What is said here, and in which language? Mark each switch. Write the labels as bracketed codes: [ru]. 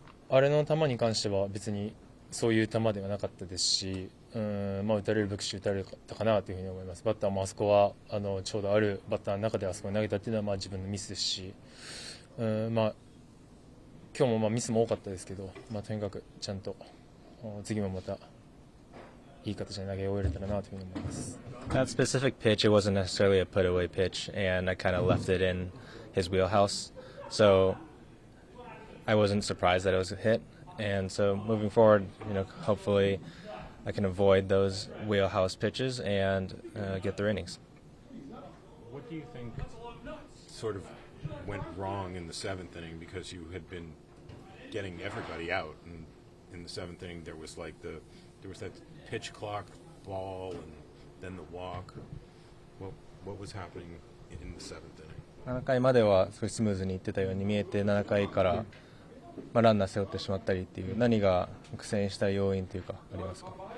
[ja] あれの球に関しては別にそういう球ではなかったですし、打たれるべきし打たれたかなというふうに思います。バッターもあそこはちょうどあるバッターの中であそこに投げたっていうのは自分のミスですし、今日もまあミスも多かったですけど、まあ、とにかくちゃんと次もまたいい形で投げ終えれたらなというふうに思います。 [en] That specific pitch, it wasn't necessarily a put-away pitch, and I kind of left it in his wheelhouse. So I wasn't surprised that it was a hit. And so moving forward, hopefully I can avoid those wheelhouse pitches and get their innings. What do you think sort of went wrong in the seventh inning, because you had been getting everybody out, and in the seventh inning there was that pitch clock ball and then the walk. What was happening in the seventh inning? [ja] 7回までは少しスムーズにいってたように見えて、7回から、ランナー背負ってしまったりっていう、何が苦戦した要因というかありますか？